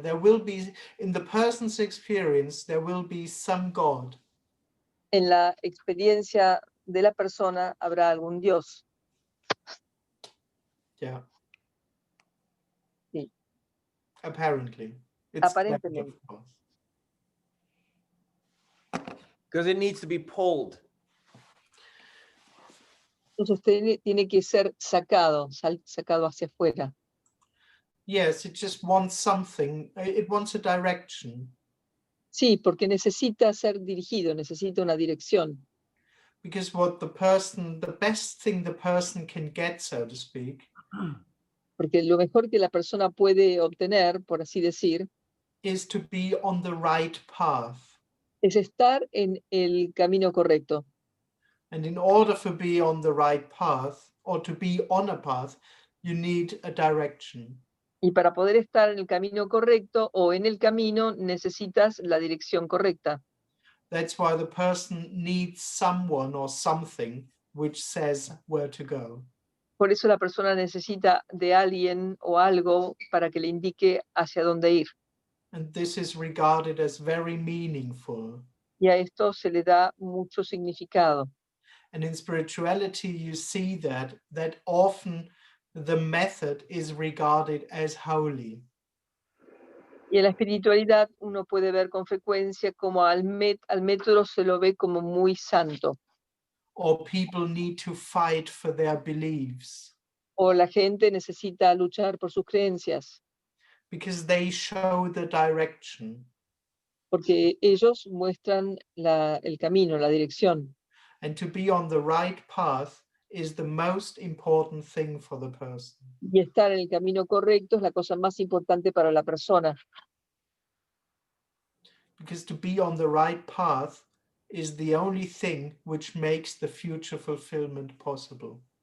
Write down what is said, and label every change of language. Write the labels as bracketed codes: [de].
[en] There will be, in the person's experience, there will be some God. [es] En la experiencia de la persona habrá algún Dios. [en] Yeah. [es] Sí. [en] Apparently. [es] Aparentemente. [en] Of course. Because it needs to be pulled. [es] Entonces tiene que ser sacado hacia afuera. [en] Yes, it just wants something. It wants a direction. [es] Sí, porque necesita ser dirigido, necesita una dirección. [en] Because the best thing the person can get, so to speak, [es] Porque lo mejor que la persona puede obtener, por así decir, [en] is to be on the right path. [es] es estar en el camino correcto. [en] And in order to be on the right path, or to be on a path, you need a direction. [es] Y para poder estar en el camino correcto o en el camino necesitas la dirección correcta. [en] That's why the person needs someone or something which says where to go. [es] Por eso la persona necesita de alguien o algo para que le indique hacia dónde ir. [en] And this is regarded as very meaningful. [es] Y a esto se le da mucho significado. [en] And in spirituality, you see that often the method is regarded as holy. [es] Y en la espiritualidad uno puede ver con frecuencia como al método se lo ve como muy santo. [en] Or people need to fight for their beliefs. [es] O la gente necesita luchar por sus creencias. [en] Because they show the direction. [es] Porque ellos muestran el camino, la dirección. [en] And to be on the right path is the most important thing for the person. [es] Y estar en el camino correcto es la cosa más importante para la persona. [en] Because to be on the right path is the only thing which makes the future fulfillment possible.